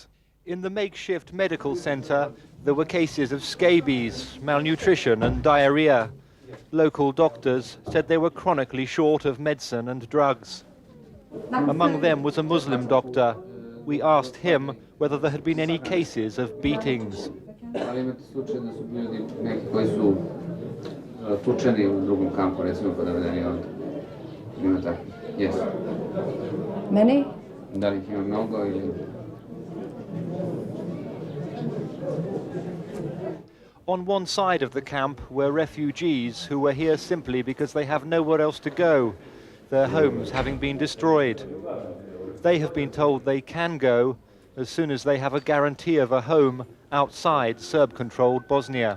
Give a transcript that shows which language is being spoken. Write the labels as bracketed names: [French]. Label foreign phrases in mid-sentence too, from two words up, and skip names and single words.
[English] In the makeshift medical center, there were cases of scabies, malnutrition and diarrhea. Local doctors said they were chronically short of medicine and drugs. Among them was a Muslim doctor. We asked him whether there had been any cases of beatings. [Bosnian] Ali imate slučaj da su bili neki koji su tučeni u drugom kampu, recimo podavedeni ovdje? Ima tako? [English] Yes. Many? [Bosnian] Da li ih ima mnogo ili... [English] On one side of the camp were refugees who were here simply because they have nowhere else to go, their homes having been destroyed. They have been told they can go as soon as they have a guarantee of a home outside Serb-controlled Bosnia.